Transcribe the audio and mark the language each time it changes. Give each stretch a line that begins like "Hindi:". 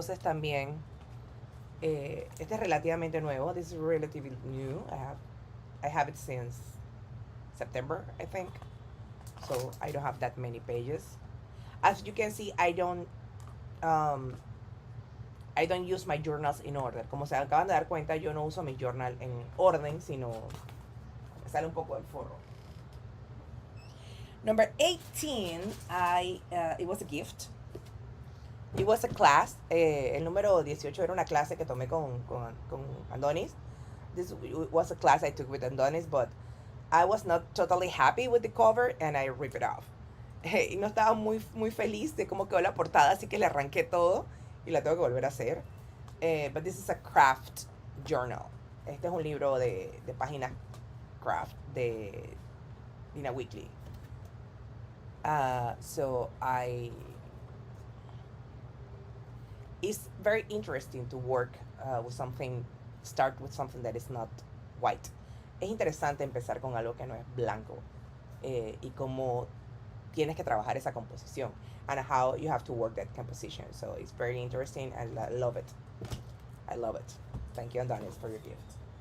Spanish: Entonces también este es relativamente nuevo.
English: This is relatively new. I have it since September, I think. So I don't have that many pages. As you can see, I don't use my journals in order.
Spanish: Como se acaban de dar cuenta, yo no uso mi journal en orden, sino me sale un poco del forro.
English: Number 18, it was a gift. It was a class.
Spanish: El número 18 era una clase que tomé con Adonis.
English: This was a class I took with Adonis, but I was not totally happy with the cover, and I ripped it off.
Spanish: Y no estaba muy feliz de cómo quedó la portada, así que le arranqué todo y la tengo que volver a hacer.
English: But this is a craft journal.
Spanish: Este es un libro de páginas craft de Dina Wakley.
English: So it's very interesting to work with something, start with something that is not white.
Spanish: Es interesante empezar con algo que no es blanco, y cómo tienes que trabajar esa composición,
English: and how you have to work that composition. So it's very interesting, and I love it. I love it. Thank you, Adonis, for your gift.